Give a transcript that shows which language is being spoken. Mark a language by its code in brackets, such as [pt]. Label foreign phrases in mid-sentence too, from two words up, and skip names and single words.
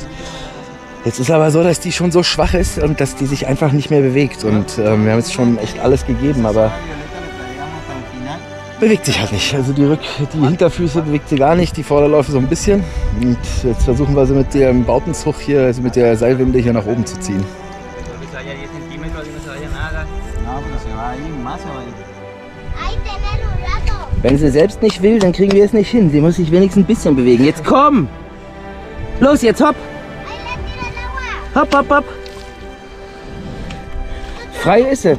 [de] Jetzt ist aber so, dass die schon so schwach ist und dass die sich einfach nicht mehr bewegt und wir haben jetzt schon echt alles gegeben, aber bewegt sich halt nicht. Also die Hinterfüße bewegt sie gar nicht, die Vorderläufe so ein bisschen. Und jetzt versuchen wir sie mit dem Bautenzug hier, also mit der Seilwinde hier nach oben zu ziehen. [es] No, pero se va a ir más o va a ir. Ahí tener un rato. [de] Wenn sie selbst nicht will, dann kriegen wir es nicht hin. Sie muss sich wenigstens ein bisschen bewegen. Jetzt komm! Los, jetzt hopp! Hopp, hopp, hopp! Frei ist sie.